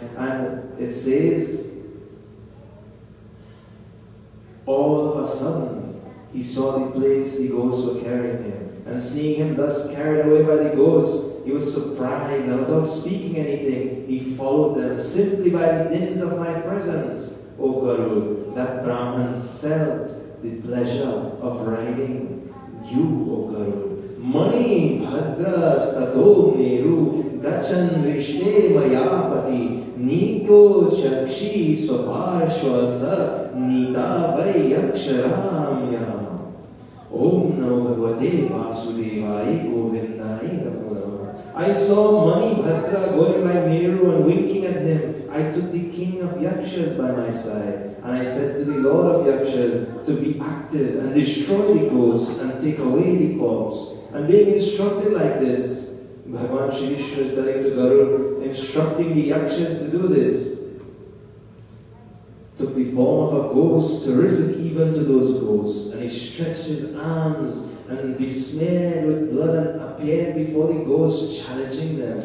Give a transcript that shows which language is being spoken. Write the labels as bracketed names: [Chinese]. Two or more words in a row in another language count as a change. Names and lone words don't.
[English] And it says, all of a sudden, he saw the place the ghosts were carrying him. And seeing him thus carried away by the ghost, he was surprised, and without speaking anything, he followed them simply by the dint of my presence. O Garud, that Brahman felt the pleasure of riding you, O Garud. [Sanskrit] Mani bhadra stato neru gachan rishne mayapati nito chakshi swaparshva sa nita vai aksharam. Om Namo Bhagavate Vasudevaya Govindaya Namo Namaha. [English] I saw Mani Bhadra going by Meru and winking at him. I took the king of Yakshas by my side, and I said to the lord of Yakshas to be active and destroy the ghosts and take away the corpse. And being instructed like this, Bhagavan Shri Vishnu is telling to Garud, instructing the Yakshas to do this, took the form of a ghost, terrific even to those ghosts, and he stretched his arms and besmeared with blood and appeared before the ghosts, challenging them.